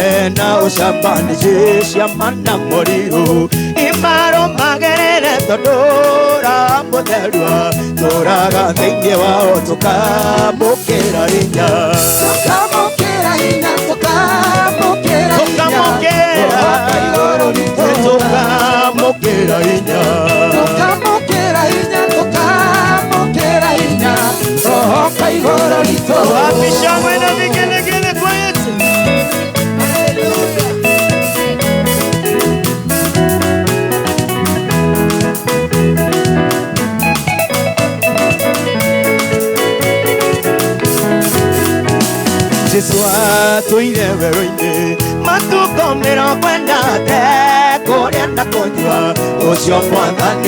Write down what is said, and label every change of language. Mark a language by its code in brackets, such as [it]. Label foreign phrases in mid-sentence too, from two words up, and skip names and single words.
[ki] na ũcamba nĩ ciama na mũrirũ, imarũmagĩrĩre tondũ ũramũtherua, tũraga thĩinĩ wao tũkamũkĩra hinya, tũkamũkĩra hinya, tũkamũkĩra hinya, tũkamũkĩra hinya, Roho wa igũrũ ritũ. [sw] Wapi shangwe na vigelegele kwa Yesu. [ki] Jesu atũire werũ-inĩ matukũ 40 kũrĩa na kũnyua, ũcio Mwathani